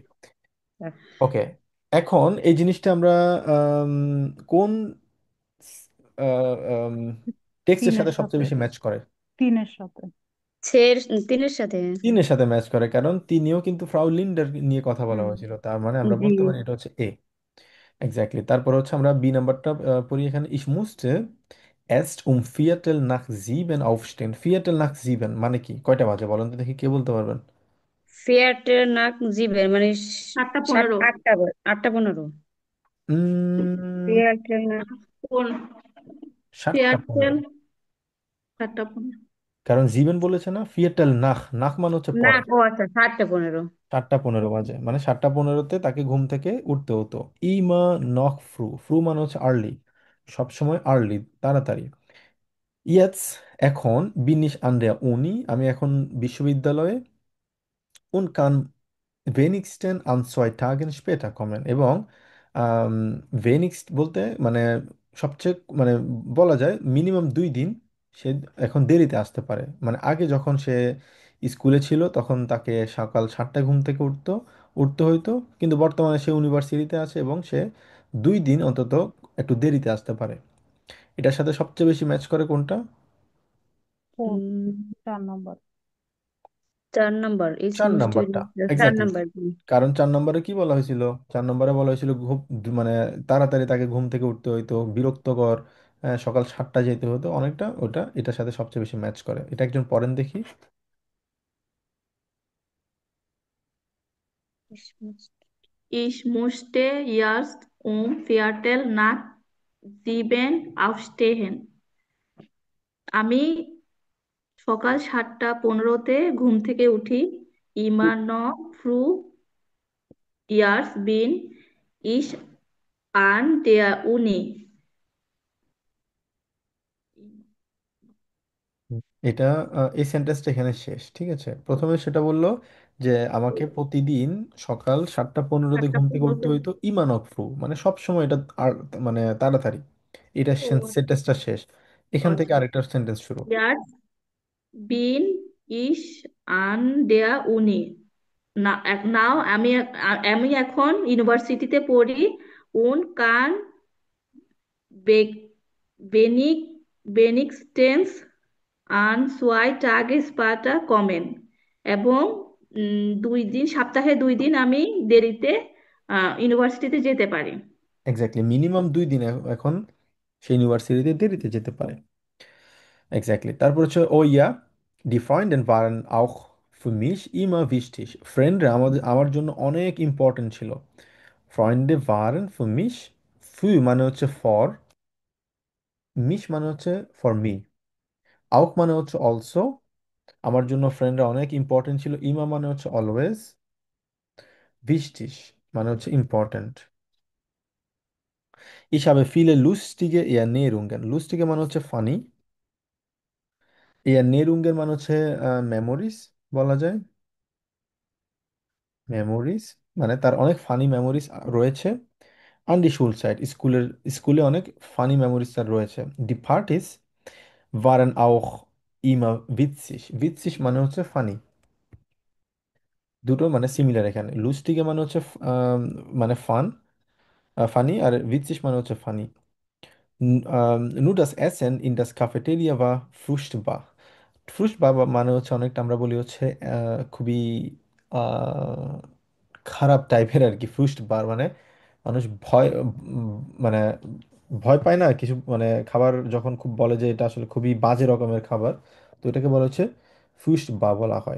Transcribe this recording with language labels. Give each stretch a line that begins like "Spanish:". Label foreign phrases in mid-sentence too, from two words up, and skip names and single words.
Bangla: ওকে, এখন এই জিনিসটা আমরা আম, কোন টেক্সটের সাথে তিনের সবচেয়ে সাথে, বেশি ম্যাচ করে? তিনের সাথে। ছের তিনের সাথে, তিনের সাথে ম্যাচ করে, কারণ তিনিও কিন্তু ফ্রাউ লিন্ডার নিয়ে কথা বলা হুম, হয়েছিল, তার মানে আমরা জি, বলতে পারি এটা হচ্ছে এ। এক্স্যাক্টলি, তারপর হচ্ছে আমরা বি নাম্বারটা পড়ি এখানে।
German: Ich musste erst um Viertel nach sieben aufstehen. Viertel nach sieben
Bangla: মানে কি, কয়টা বাজে বলেন তো দেখি, কে বলতে পারবেন?
German: Viertel nach sieben মানে
Bangla: 7টা 15। 8টা 15, উম,
German: Viertel nach,
Bangla: কোন 7টা 15। এয়ারটেল 7টা 15। কারণ জিবেন বলেছে না,
German: Viertel nach,
Bangla: নাখ মানে হচ্ছে না পরে। ও আচ্ছা 7টা 15, 7টা 15 বাজে, মানে 7টা 15-তে তাকে ঘুম থেকে উঠতে হতো।
German: immer noch früh,
Bangla: ফ্রু মানে হচ্ছে আর্লি, সবসময় আর্লি, তাড়াতাড়ি। ইয়েটস, এখন,
German: bin ich an der Uni,
Bangla: আমি এখন বিশ্ববিদ্যালয়ে,
German: und kann wenigstens an 2 Tagen später kommen,
Bangla: এবং wenigst বলতে মানে সবচেয়ে মানে বলা যায় মিনিমাম 2 দিন সে এখন দেরিতে আসতে পারে। মানে আগে যখন সে স্কুলে ছিল তখন তাকে সকাল 7টায় ঘুম থেকে উঠতে হইতো, কিন্তু বর্তমানে সে ইউনিভার্সিটিতে আছে এবং সে 2 দিন অন্তত একটু দেরিতে আসতে পারে। এটার সাথে সবচেয়ে বেশি ম্যাচ করে কোনটা? 4, 4 নম্বর। 4 নম্বর ইজ 4 নাম্বারটা, স্টুডেন্ট, চার এক্স্যাক্টলি। নাম্বার জি। কারণ 4 নম্বরে কি বলা হয়েছিল? 4 নম্বরে বলা হয়েছিল খুব মানে তাড়াতাড়ি তাকে ঘুম থেকে উঠতে হইতো, বিরক্তকর, সকাল 7টায় যেতে হতো, অনেকটা ওটা এটার সাথে সবচেয়ে বেশি ম্যাচ করে। এটা একজন পড়েন দেখি।
German: Ich musste erst um Viertel nach 7 aufstehen.
Bangla: আমি সকাল 7টা 15-তে ঘুম থেকে উঠি।
German: Immer noch früh, erst bin ich an der Uni.
Bangla: হুম। এটা এই সেন্টেন্সটা এখানে শেষ, ঠিক আছে। প্রথমে সেটা বললো যে আমাকে প্রতিদিন সকাল 7:15-তে ঘুম থেকে উঠতে হইতো
German: immer noch früh,
Bangla: মানে সব সময় এটা আর মানে তাড়াতাড়ি। এটা সেন্টেন্সটা শেষ, এখান থেকে আরেকটা সেন্টেন্স শুরু।
German: Jetzt bin ich an der Uni.
Bangla: না, নাও আমি এখন ইউনিভার্সিটিতে পড়ি।
German: und kann be- wenig wenigstens an 2 Tage später kommen।
Bangla: এবং 2 দিন, সপ্তাহে 2 দিন আমি দেরিতে ইউনিভার্সিটিতে যেতে পারি। এক্স্যাক্টলি, মিনিমাম 2 দিন এখন সে ইউনিভার্সিটিতে দেরিতে যেতে পারে। এক্স্যাক্টলি, তারপর হচ্ছে ও ইয়া,
German: die Freunde waren auch für mich immer wichtig।
Bangla: ফ্রেন্ডরা আমার জন্য অনেক ইম্পর্টেন্ট ছিল।
German: Freunde waren für mich,
Bangla: für মানে হচ্ছে ফর, mich মানে হচ্ছে
English: for me,
Bangla: auch মানে হচ্ছে অলসো। আমার জন্য ফ্রেন্ডরা অনেক ইম্পর্টেন্ট ছিল। ইমা মানে হচ্ছে অলওয়েজ, wichtig মানে হচ্ছে ইম্পর্টেন্ট।
German: Ich habe viele lustige Erinnerungen।
Bangla: lustige মানে হচ্ছে ফানি, Erinnerungen মানে হচ্ছে মেমোরিজ বলা যায়। মেমোরিজ মানে তার অনেক ফানি মেমোরিজ রয়েছে।
German: an der Schulzeit,
Bangla: স্কুলে অনেক ফানি মেমোরিজ তার রয়েছে।
German: Die Partys waren auch immer witzig।
Bangla: witzig মানে হচ্ছে ফানি, দুটো মানে সিমিলার এখানে। লুস্টিকে মানে হচ্ছে মানে ফান, ফানি, আর witzig মানে হচ্ছে ফানি।
German: Nur das Essen in das Cafeteria war furchtbar।
Bangla: ফ্রুশবার মানে হচ্ছে অনেকটা আমরা বলি হচ্ছে খুবই আহ, খারাপ টাইপের আর কি। ফ্রুশবার মানে মানুষ ভয় মানে ভয় পায় না কিছু, মানে খাবার যখন খুব বলে যে এটা আসলে খুবই বাজে রকমের খাবার, তো এটাকে বলা হচ্ছে ফ্রুশবার বলা হয়।